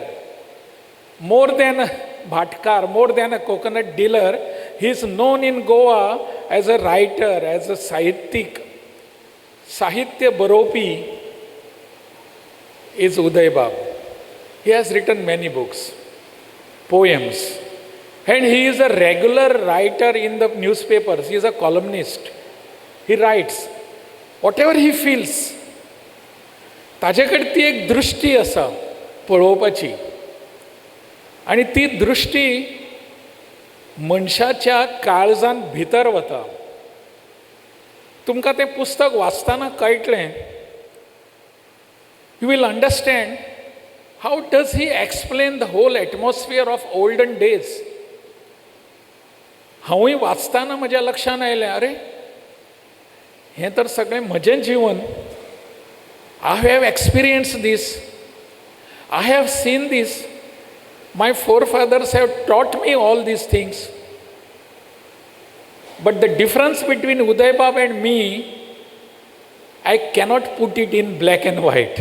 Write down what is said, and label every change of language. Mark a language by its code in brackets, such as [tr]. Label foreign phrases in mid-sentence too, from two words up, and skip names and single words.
[en] More than a bhatkar, more than a coconut dealer, he is known in Goa as a writer, as a [kok] sahitya baropi [en] is Uday Bab. He has written many books, poems. And he is a regular writer in the newspapers. He is a columnist. He writes whatever he feels. [kok] ताजे कडेन ती एक दृश्टी आसा पळोवपाची. आनी ती दृश्टी मनशाच्या काळजांत भितर वता. तुमकां तें पुस्तक वाचतना कळटलें. [en] You will understand how does he explain the whole atmosphere of olden days. [kok] हांवूय वाचताना म्हज्या लक्षांत आयलें, अरे हें तर सगळें म्हजें जिवन. [en] I have experienced this. I have seen this. My forefathers have taught me all these things. But the difference between Uday Bab and me, I cannot put it in black and white.